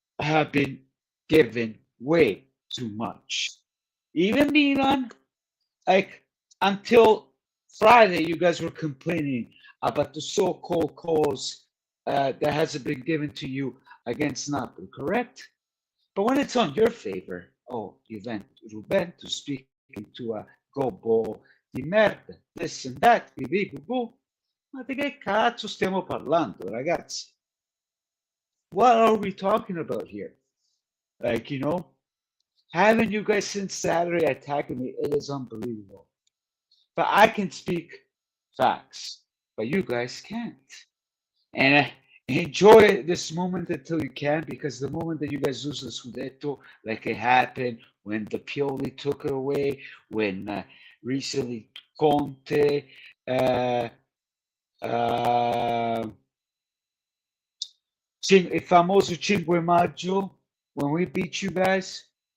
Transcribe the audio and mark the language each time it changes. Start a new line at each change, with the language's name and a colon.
English: have been given way too much. Even Milan, like until Friday, you guys were complaining about the so-called cause that hasn't been given to you against Napoli, correct? But when it's on your favor, oh, Juventus speaking to a
Italian: gobbo di merda,
English: this and that,
Italian: ma di che cazzo stiamo parlando, ragazzi?
English: What are we talking about here? Like, having you guys since Saturday attacking me, it is unbelievable. But I can speak facts, but you guys can't. And enjoy this moment until you can, because the moment that you guys lose the Scudetto, like it happened when the Pioli took it away, when recently Conte, uh, uh,
Italian: il famoso 5 maggio,
English: when we beat you guys.